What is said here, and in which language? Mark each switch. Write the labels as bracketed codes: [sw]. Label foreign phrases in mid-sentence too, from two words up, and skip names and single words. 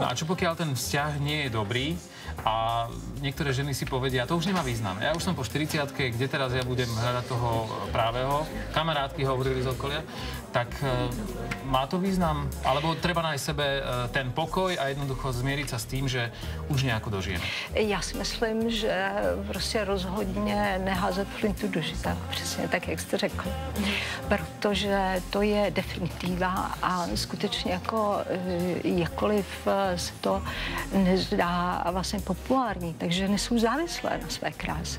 [sk] No a čo pokiaľ ten vzťah nie je dobrý a niektoré ženy si povedia, to už nemá význam. Ja už som po 40-ke, kde teraz ja budem hľadať toho právého? Kamarátky hovorili z okolia. Tak má to význam? Alebo treba nájsť sebe ten pokoj a jednoducho zmieriť sa s tým, že už nejako dožijeme? [cs] Já si myslím, že prostě rozhodně neházet flintu do žita, přesně tak, jak jste řekl. Protože to je definitiva a skutečně jako jakkoliv se to nezdá vlastně populární, takže ženy jsou závislé na své kráse.